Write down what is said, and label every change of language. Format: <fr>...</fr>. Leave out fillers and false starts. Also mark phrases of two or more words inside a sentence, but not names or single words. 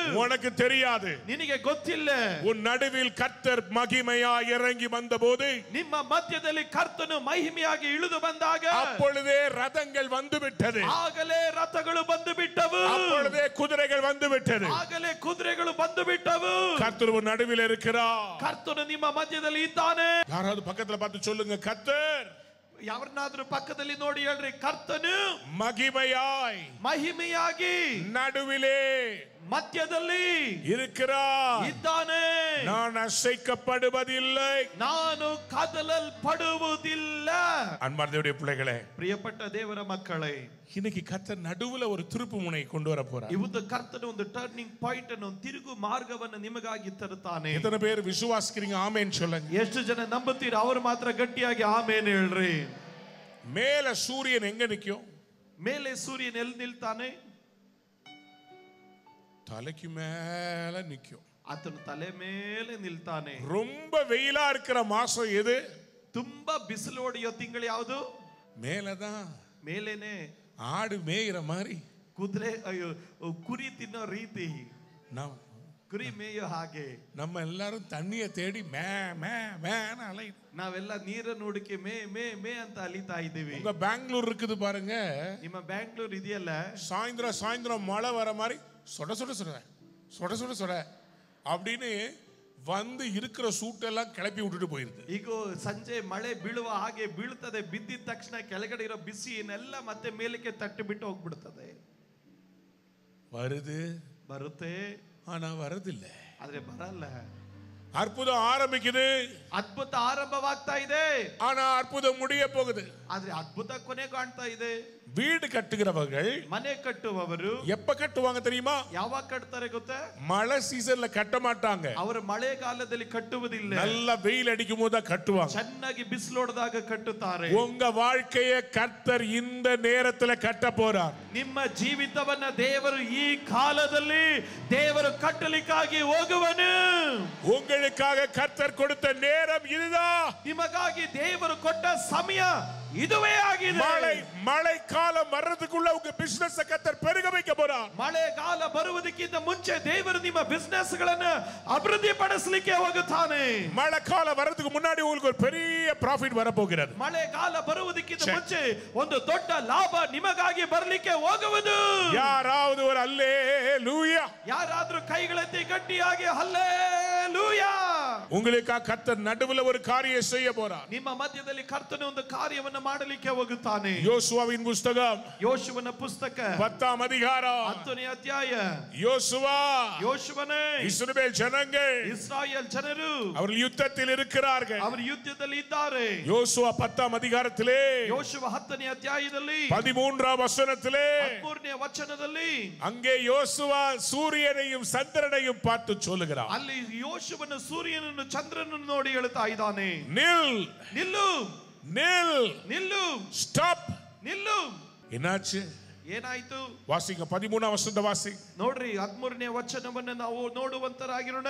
<ta>உனக்கு தெரியாது.</ta> <kn>ನಿನಗೆ ಗೊತ್ತಿಲ್ಲ.</kn> <ta>உன் நடுவில் கர்த்தர் மகிமையாய் இறங்கி வந்தபோது,</ta> <kn>ನಿಮ್ಮ ಮಧ್ಯದಲ್ಲಿ ಕರ್ತನು ಮಹಿಮೆಯಾಗಿ ಇಳಿದು ಬಂದಾಗ,</kn> <ta>அப்பொழுதே ரதங்கள் வந்து விட்டது.</ta> <kn>ಆಗಲೇ ರಥಗಳು ಬಂದು ಬಿಟ್ಟವು.</kn> <ta>அப்பொழுதே குதிரைகள் வந்து விட்டது.</ta> <kn>ಆಗಲೇ ಕುದುರೆಗಳು ಬಂದು ಬಿಟ್ಟವು.</kn> <ta>கர்த்தர் உன் நடுவில் இருக்கிறார்.</ta> <kn>ಕರ್ತನು ನಿಮ್ಮ ಮಧ್ಯದಲ್ಲಿ ಇದ್ದಾನೆ.</kn> <ta>யாராவது பக்கத்துல பார்த்து சொல்லுங்க, கர்த்தர்.</ta> <kn>ಯಾರನ್ನಾದ್ರೂ ಪಕ್ಕದಲ್ಲಿ ನೋಡಿ ಹೇಳ್ರಿ, ಕರ್ತನು ಮಹಿಮೆಯಾಗಿ</kn> <ta>நடுவிலே</ta> <kn>ಮಧ್ಯದಲ್ಲಿ ಇದ್ದಾನೆ.</kn> <ta>நான் அசைக்கப்படுவதில்லை,</ta> <kn>ನಾನು ಕದಲಲ್ಪಡುವುದಿಲ್ಲ.</kn> <ta>அன்பார்ந்தவருடைய பிள்ளைகளே,</ta> <kn>ಪ್ರಿಯಪಟ್ಟ ದೇವರ ಮಕ್ಕಳೇ,</kn> <ta>இன்னைக்கு கர்த்தர் நடுவுல ஒரு திருப்பு முனை கொண்டு வர போறார்.</ta> <kn>ಇವತ್ತು ಕರ್ತನು ಒಂದು</kn> <en>turning point</en> <kn>ಅನ್ನು, ತಿರುಗು ಮಾರ್ಗವನ್ನು ನಿಮಗಾಗಿ ತರುತ್ತಾನೆ.</kn> <ta>எத்தனை பேர் விசுவாசிக்கிறீங்க? ஆமென் சொல்லுங்க.</ta> <kn>ಎಷ್ಟು ಜನ ನಂಬುತ್ತೀರಾ? ಅವರು ಮಾತ್ರ ಗಟ್ಟಿಯಾಗಿ ಆಮೇನ್ ಹೇಳ್ರಿ.</kn> <ta>மேல சூரியன் எங்க நிக்கும்?</ta> <kn>ಮೇಲೆ ಸೂರ್ಯನ ಎಲ್ಲಿ ನಿಲ್ತಾನೆ?</kn> <ta>தலைக்கு மேல நிக்கும்.</ta> <kn>ಆತನು ತಲೆ ಮೇಲೆ ನಿಲ್ತಾನೆ.</kn> <ta>ரொம்ப வெயிலா இருக்கிற மாசம் எது?</ta> <kn>ತುಂಬಾ ಬಿಸಿಲು ಹೊಡೆಯೋ ತಿಂಗಳು ಯಾವುದು?</kn> <ta>மேலதான்.</ta> <kn>ಮೇಲೇನೆ.</kn> <ta>ஆடு மேயிற மாதிரி,</ta> <kn>ಕುದುರೆ ಕುರಿ ತಿನ್ನೋ ರೀತಿ, ಕುರಿ ಮೇಯೋ ಹಾಗೆ</kn> <ta>நம்ம எல்லாரும் தண்ணிய தேடி மே மே மேன்னு அலையுது.</ta> <kn>ನಾವೆಲ್ಲ ನೀರನ್ನು ಹುಡುಕಿ ಮೇ ಮೇ ಮೇ ಅಂತ ಅಲಿತಾ ಇದ್ದೀವಿ.</kn> <ta>உங்க பெங்களூர் இருக்குது பாருங்க,</ta> <kn>ನಿಮ್ಮ ಬ್ಯಾಂಗ್ಳೂರ್ ಇದೆಯಲ್ಲ,</kn> <ta>சாயந்தரம் மழை வர மாதிரி சொட சொட சொட சொட சொட சொட அப்படின்னு வந்து இருக்கிற சூட்டெல்லாம் கிளப்பி விட்டுட்டு போயிருது.</ta> <kn>ಈಗ ಸಂಜೆ ಮಳೆ ಬೀಳುವ ಹಾಗೆ ಬೀಳುತ್ತದೆ. ಬಿದ್ದಿದ ತಕ್ಷಣ ಕೆಳಗಡೆ ಇರೋ ಬಿಸಿಯನ್ನೆಲ್ಲ ಮತ್ತೆ ಮೇಲಕ್ಕೆ ತಟ್ಟಿ ಬಿಟ್ಟು ಹೋಗ್ಬಿಡುತ್ತದೆ.</kn> <ta>ಬರುತ್ತೆ, ಆனா வரதில்ல.</ta> <kn>ಆದ್ರೆ ಬರಲ್ಲ.</kn> <ta>அற்புதம் ஆரம்பிக்குது,</ta> <kn>ಅದ್ಭುತ ಆರಂಭವಾಗ್ತಾ ಇದೆ,</kn> <ta>ஆனா அற்புதம் முடிய போகுது.</ta> <kn>ಆದ್ರೆ ಅದ್ಭುತ ಕೊನೆ ಕಾಣ್ತಾ ಇದೆ.</kn> <ta>வீடு கட்டுகிறவர்கள்,</ta> <kn>ಮನೆ ಕಟ್ಟುವವರು</kn> <ta>எப்ப கட்டுவாங்க தெரியுமா?</ta> <kn>ಯಾವಾಗ ಕಟ್ತಾರೆ ಗೊತ್ತಾ?</kn> <ta>மழை சீசன்ல கட்ட மாட்டாங்க.</ta> <kn>ಅವರು ಮಳೆಗಾಲದಲ್ಲಿ ಕಟ್ಟುವುದಿಲ್ಲ.</kn> <ta>நல்ல வெயில் அடிக்கும் போது கட்டுவாங்க.</ta> <kn>ಚೆನ್ನಾಗಿ ಬಿಸಿಲೋಡದಾಗ ಕಟ್ಟುತ್ತಾರೆ.</kn> <ta>உங்க வாழ்க்கையை கர்த்தர் இந்த நேரத்துல கட்ட போறார்.</ta> <kn>ನಿಮ್ಮ ಜೀವಿತವನ್ನ ದೇವರು ಈ ಕಾಲದಲ್ಲಿ ದೇವರು ಕಟ್ಟಲಿಕ್ಕಾಗಿ ಹೋಗುವನು.</kn> <ta>உங்களுக்காக கர்த்தர் கொடுத்த நேரம் இதுதான்.</ta> <kn>ನಿಮಗಾಗಿ ದೇವರು ಕೊಟ್ಟ ಸಮಯ ಇದುವೇ ಆಗಿದೆ.</kn> <ta>மழை காலம் வர்றதுக்குள்ள உங்க பிசினஸ் கர்த்தர் பெருக வைக்க போறார்.</ta> <kn>ಮಳೆಗಾಲ ಬರುವುದಕ್ಕಿಂತ ಮುಂಚೆ ದೇವರು ನಿಮ್ಮ ಬಿಸಿನೆಸ್ ಗಳನ್ನು ಅಭಿವೃದ್ಧಿ ಪಡಿಸಲಿಕ್ಕೆ ಹೋಗುತ್ತಾನೆ.</kn> <ta>மழைக்கால வர்றதுக்கு முன்னாடி உங்களுக்கு ஒரு பெரிய ಪ್ರಾಫಿಟ್ வர போகிறது.</ta> <kn>ಮಳೆಗಾಲ ಬರುವುದಕ್ಕಿಂತ ಮುಂಚೆ ಒಂದು ದೊಡ್ಡ ಲಾಭ ನಿಮಗಾಗಿ ಬರಲಿಕ್ಕೆ ಹೋಗುವುದು.</kn> <ta>யாராவது ஒரு அல்லேலூயா,</ta> <kn>ಯಾರಾದ್ರೂ ಕೈಗಳೆತ್ತಿ ಗಟ್ಟಿಯಾಗಿ ಹಲ್ಲೇಲೂಯಾ.</kn> <ta>உங்களுக்காக கர்த்தர் நடுவுல ஒரு காரியம் செய்ய போறார்.</ta> <kn>ನಿಮ್ಮ ಮಧ್ಯದಲ್ಲಿ ಕರ್ತನು ಒಂದು ಕಾರ್ಯವನ್ನು ಮಾಡಲಿಕ್ಕೆ ಹೋಗುತ್ತಾನೆ.</kn> <ta>யோசுவாவின் புத்தகம்,</ta> <kn>ಯೋಶುವನ ಪುಸ್ತಕ</kn> <ta>10ஆம் அதிகாரம்</ta> <kn>10ನೇ ಅಧ್ಯಾಯ. ಯೋಶುವನೇ,</kn> <ta>இஸ்ரவேல் ஜனங்கள்,</ta> <kn>ಇಸ್ರಾಯೇಲ್ ಜನರು</kn> <ta>அவர்கள் யுத்தத்தில் இருக்கிறார்கள்.</ta> <kn>ಅವರು ಯುದ್ಧದಲ್ಲಿ ಇದ್ದಾರೆ.</kn> <ta>யோசுவா 10ஆம் அதிகாரத்திலே,</ta> <kn>ಯೋಶುವ 10ನೇ ಅಧ್ಯಾಯದಲ್ಲಿ</kn> <ta>13ஆம் வசனத்திலே,</ta> <kn>13ನೇ ವಚನದಲ್ಲಿ</kn> <ta>அங்கே யோசுவா சூரியனையும் சந்திரனையும் பார்த்து சொல்லுகிறார்.</ta> <kn>ಅಲ್ಲಿ ಯೋಶುವನು ಸೂರ್ಯನನ್ನು ಚಂದ್ರನನ್ನು ನೋಡಿ ಹೇಳ್ತಾ ಇದ್ದಾನೆ,</kn> <ta>நில்லு, ஸ்டாப்,</ta> <kn>ನಿಲ್ಲು.</kn> <ta>என்னாச்சு?</ta> <kn>ಏನಾಯ್ತು?</kn> <ta>வாசிங்க 13ஆம் வசனத்தை வாசி.</ta> <kn>ನೋಡ್ರಿ, 13ನೇ ವಚನವನ್ನು ನಾವು ನೋಡುವಂತರಾಗಿರೋಣ.</kn>